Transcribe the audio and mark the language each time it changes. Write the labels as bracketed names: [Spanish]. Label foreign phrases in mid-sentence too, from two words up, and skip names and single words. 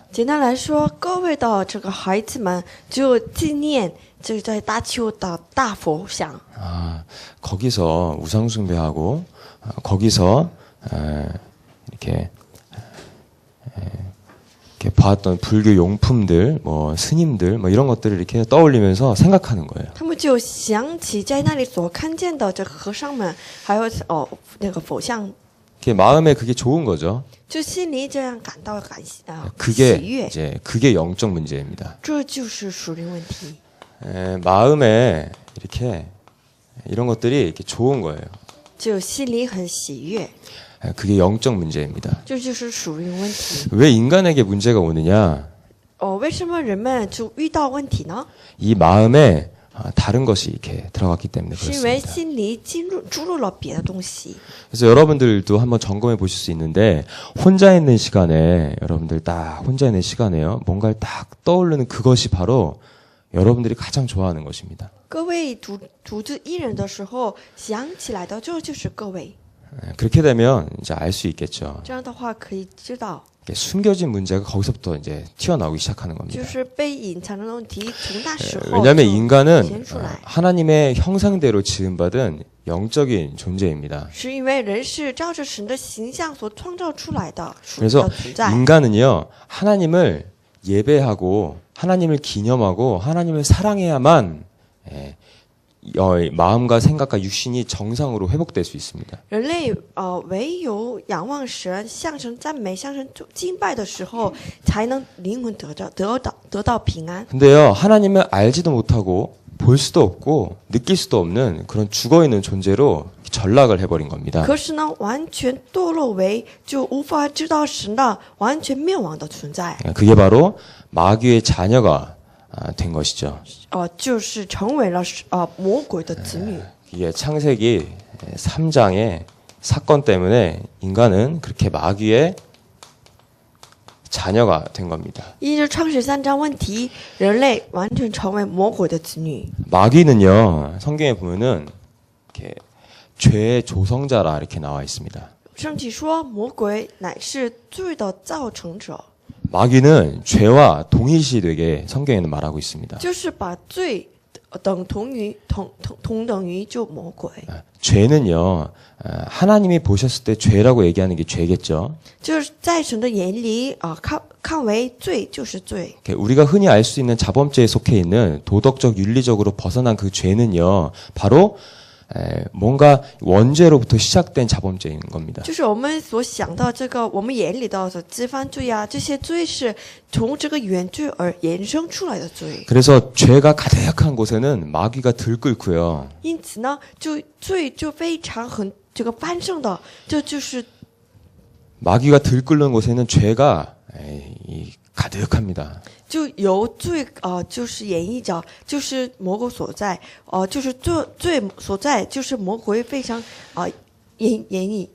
[Chinese] 简单来说，各位的这个孩子们就纪念这个在大邱的大佛像。 [Korean] 거기서 우상 숭배하고 거기서 이렇게 봤던 불교 용품들, 뭐 스님들, 뭐 이런 것들을 이렇게 떠올리면서 생각하는 거예요. [Chinese] 他们就想起在那里所看见的这个和尚们，还有那个佛像， [Korean] 마음에 그게 좋은 거죠. [Chinese] 就心里这样感到喜 [Korean] 그게 [Chinese] 悦。 [Korean] 이제 그게 영적 문제입니다. [Chinese] 这就是属灵问题。 [Korean] 마음에 이렇게 이런 것들이 이렇게 좋은 거예요. [Chinese] 就心里很喜悦， [Korean] 그게 영적 문제입니다. [Chinese] 这就是属灵问题。 [Korean] 왜 인간에게 문제가 오느냐? [Chinese] 为什么人们就遇到问题呢？ [Korean] 이 마음에 다른 것이 이렇게 들어갔기 때문에 [Chinese] 是因为 [Korean] 그렇습니다. [Chinese] 心里注入了别的东西。 [Korean] 그래서 여러분들도 한번 점검해 보실 수 있는데 혼자 있는 시간에 여러분들 딱 혼자 있는 시간에요. 뭔가를 딱 떠오르는 그것이 바로 여러분들이 가장 좋아하는 것입니다. [Chinese] 各位独自一人的时候想起来的，这就是各位。 [Korean] 그렇게 되면 이제 알 수 있겠죠. [Chinese] 这样的话可以知道， [Korean] 숨겨진 문제가 거기서부터 이제 튀어나오기 시작하는 [Chinese] 就 [Korean] 겁니다. [Chinese] 是被隐藏的问题从那时候 [Korean] 왜냐하면 [Chinese] 就 [Korean] 인간은 [Chinese] 显出来。 [Korean] 하나님의 형상대로 지음받은 영적인 존재입니다. [Chinese] 是因为人是照着神的形象所创造出来的属灵 [Korean] 그래서 [Chinese] 的存在。 [Korean] 인간은요 하나님을 예배하고 하나님을 기념하고 하나님을 사랑해야만 마음과 생각과 육신이 정상으로 회복될 수 있습니다. [Chinese] 人类唯有仰望神、向神赞美、向神敬拜的时候，才能灵魂得到平安。 [Korean] 근데요 하나님을 알지도 못하고 볼 수도 없고 느낄 수도 없는 그런 죽어있는 존재로 전락을 해버린 겁니다. [Chinese] 可是呢，完全堕落为就无法知道神的完全灭亡的存在。 [Korean] 그게 바로 마귀의 자녀가 된 것이죠. [Chinese] 就是成为了魔鬼的子女。 [Korean] 이게 창세기 3장의 사건 때문에 인간은 그렇게 마귀의 자녀가 된 겁니다. [Chinese] 因着创世3章问题，人类完全成为魔鬼的子女。 [Korean] 마귀는요, 성경에 보면은 이렇게 죄의 조성자라 이렇게 나와 있습니다. [Chinese] 圣经说，魔鬼乃是罪的造成者， [Korean] 마귀는 죄와 동일시되게 성경에는 말하고 있습니다. [Chinese] 就是把罪等同等于就魔鬼。 [Korean] 죄는요, 하나님이 보셨을 때 죄라고 얘기하는 게 죄겠죠. [Chinese] 就是在神的眼里看为罪就是罪。 [Korean] 우리가 흔히 알 수 있는 자범죄에 속해 있는 도덕적 윤리적으로 벗어난 그 죄는요, 바로 뭔가 원죄로부터 시작된 자범죄인 겁니다. [Chinese] 就是我们所想到这个，我们眼里的罪犯罪啊，这些罪是从这个原罪而衍生出来的罪。 [Korean] 그래서 죄가 가득한 곳에는 마귀가 들끓고요. [Chinese] 因此呢，罪就非常这个繁盛的，这就是 [Korean] 마귀가 들끓는 곳에는 죄가 가득합니다. [Chinese] 就由罪就是演绎着，就是魔鬼所在，就是罪所在，就是魔鬼非常演绎。